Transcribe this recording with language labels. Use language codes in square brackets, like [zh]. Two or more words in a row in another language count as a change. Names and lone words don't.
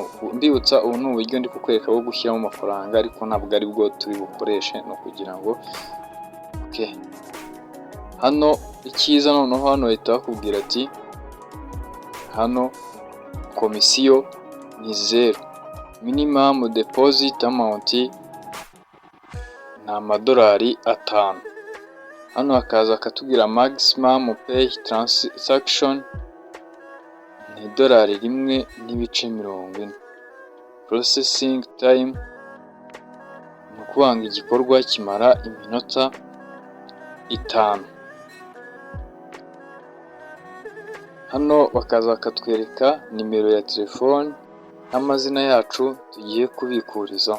[rw] Mbibutsa ubu ni uburyo ndi kukwereka bwo gushyiramo amafaranga, ariko ntabwo ari bwo turi bukoreshe, no kugira ngo hano icyiza noneho hano bahita bakubwira ati hano komisiyo ni 0. [en] Minimum deposit amount [rw] ni amadolari 5. Hano hakaza akatubwira [en] maximum pay transaction [rw] ni $1.40. [en] Processing time [rw] ni ukuvuga ngo igikorwa kimara iminota 5. Hano bakaza bakatwereka nimero ya telefone n'amazina yacu tugiye kubikurizaho.